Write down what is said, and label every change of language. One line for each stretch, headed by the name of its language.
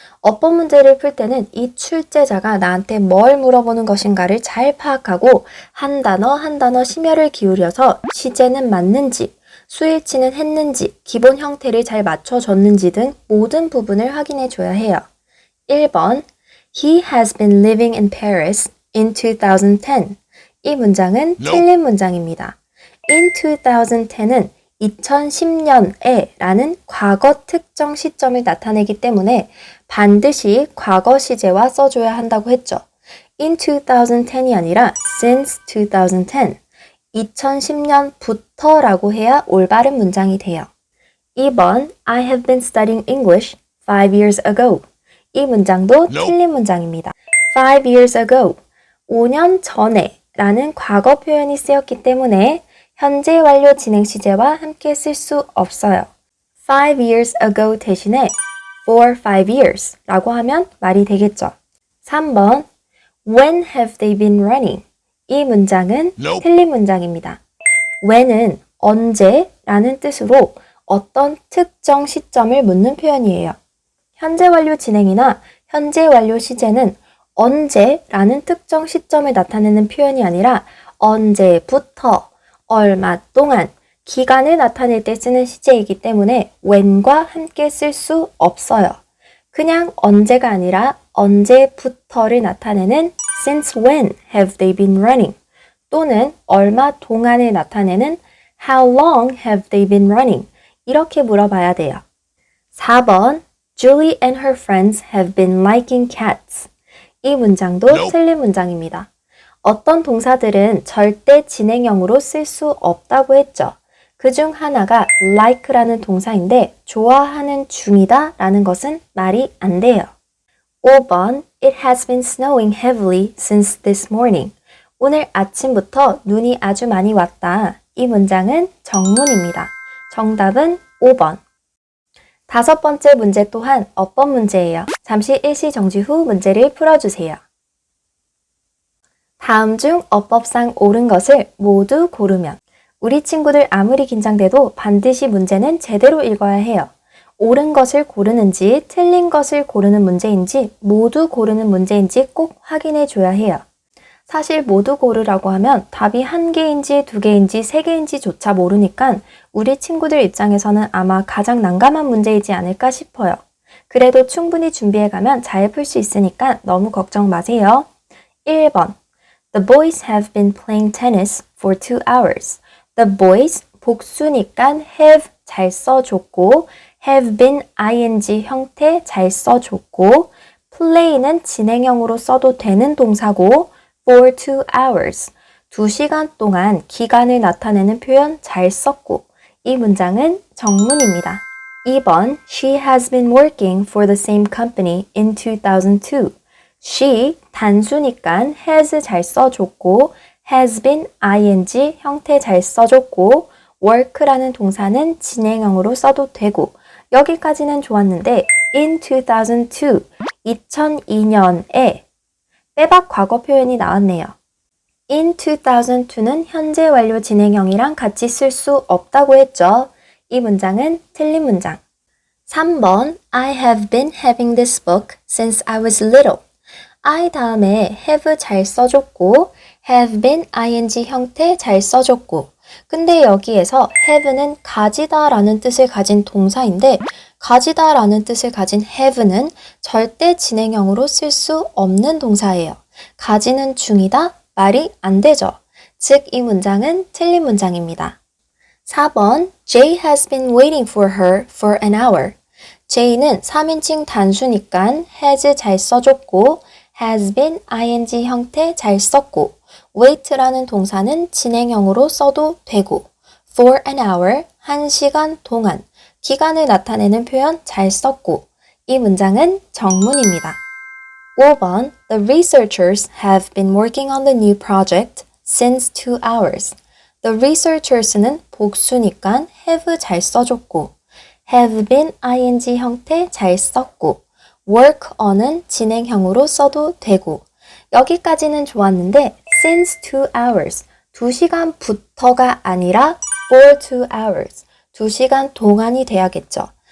Korean: 어법 문제를 풀 때는 이 출제자가 나한테 뭘 물어보는 것인가를 잘 파악하고 한 단어 심혈을 기울여서 시제는 맞는지, 수일치는 했는지, 기본 형태를 잘 맞춰줬는지 등 모든 부분을 확인해 줘야 해요. 1번
English: He has been living in Paris in 2010.
Korean: 이 문장은 틀린 문장입니다.
English: In 2010
Korean: 은 2010년에 라는 과거 특정 시점을 나타내기 때문에 반드시 과거 시제와 써줘야 한다고 했죠.
English: in 2010
Korean: 이 아니라
English: since 2010,
Korean: 2010년부터라고 해야 올바른 문장이 돼요.
English: 2번, I have been studying English 5 years ago.
Korean: 이 문장도 틀린 문장입니다. 5 years ago, 5년 전에 라는 과거 표현이 쓰였기 때문에 현재 완료 진행 시제와 함께 쓸 수 없어요.
English: 5 years ago
Korean: 대신에
English: for 5 years
Korean: 라고 하면 말이 되겠죠.
English: 3번, when have they been running?
Korean: 이 문장은 틀린 문장입니다. when은 언제 라는 뜻으로 어떤 특정 시점을 묻는 표현이에요. 현재 완료 진행이나 현재 완료 시제는 언제라는 특정 시점을 나타내는 표현이 아니라 언제부터, 얼마 동안, 기간을 나타낼 때 쓰는 시제이기 때문에 when과 함께 쓸 수 없어요. 그냥 언제가 아니라 언제부터를 나타내는
English: since when have they been running
Korean: 또는 얼마 동안을 나타내는
English: how long have they been running
Korean: 이렇게 물어봐야 돼요.
English: 4번 Julie and her friends have been liking cats.
Korean: 이 문장도 틀린 문장입니다. 어떤 동사들은 절대 진행형으로 쓸 수 없다고 했죠. 그중 하나가 like라는 동사인데 좋아하는 중이다 라는 것은 말이 안 돼요.
English: 5번 It has been snowing heavily since this morning.
Korean: 오늘 아침부터 눈이 아주 많이 왔다. 이 문장은 정문입니다. 정답은 5번. 5번째 문제 또한 어법 문제예요. 잠시 일시 정지 후 문제를 풀어주세요. 다음 중 어법상 옳은 것을 모두 고르면 우리 친구들 아무리 긴장돼도 반드시 문제는 제대로 읽어야 해요. 옳은 것을 고르는지 틀린 것을 고르는 문제인지 모두 고르는 문제인지 꼭 확인해 줘야 해요. 사실 모두 고르라고 하면 답이 1개인지 2개인지 3개인지 조차 모르니까 우리 친구들 입장에서는 아마 가장 난감한 문제이지 않을까 싶어요. 그래도 충분히 준비해가면 잘 풀 수 있으니까 너무 걱정 마세요.
English: 1번 The boys have been playing tennis for 2 hours. The boys
Korean: 복수니까 have 잘 써줬고
English: have been ing
Korean: 형태 잘 써줬고 play는 진행형으로 써도 되는 동사고
English: for 2 hours
Korean: 2시간 동안 기간을 나타내는 표현 잘 썼고 이 문장은 정문입니다.
English: 2번 She has been working for the same company in 2002.
Korean: She 단수니까 has 잘 써줬고
English: has been ing
Korean: 형태 잘 써줬고 work라는 동사는 진행형으로 써도 되고 여기까지는 좋았는데
English: in 2002,
Korean: 2002년에 빼박 과거 표현이 나왔네요.
English: in 2002
Korean: 는 현재 완료 진행형이랑 같이 쓸 수 없다고 했죠. 이 문장은 틀린 문장.
English: 3번 I have been having this book since I was little.
Korean: I 다음에 have 잘 써줬고
English: have been ing
Korean: 형태 잘 써줬고 근데 여기에서 have는 가지다 라는 뜻을 가진 동사인데 가지다 라는 뜻을 가진 have는 절대 진행형으로 쓸 수 없는 동사예요. 가지는 중이다? 말이 안 되죠. 즉 이 문장은 틀린 문장입니다.
English: 4번 Jay has been waiting for her for an hour.
Korean: Jay는 3인칭 단수니까 has 잘 써줬고
English: has been ing
Korean: 형태 잘 썼고 wait라는 동사는 진행형으로 써도 되고
English: for an hour,
Korean: 1시간 동안 기간을 나타내는 표현 잘 썼고 이 문장은 정문입니다.
English: 5번 The researchers have been working on the new project since 2 hours. The researchers
Korean: 는 복수니까 have 잘 써줬고
English: have been ing
Korean: 형태 잘 썼고
English: work on
Korean: 은 진행형으로 써도 되고 여기까지는 좋았는데
English: since 2 hours,
Korean: 2시간부터가 아니라
English: for 2 hours,
Korean: 2시간 동안이 돼야겠죠.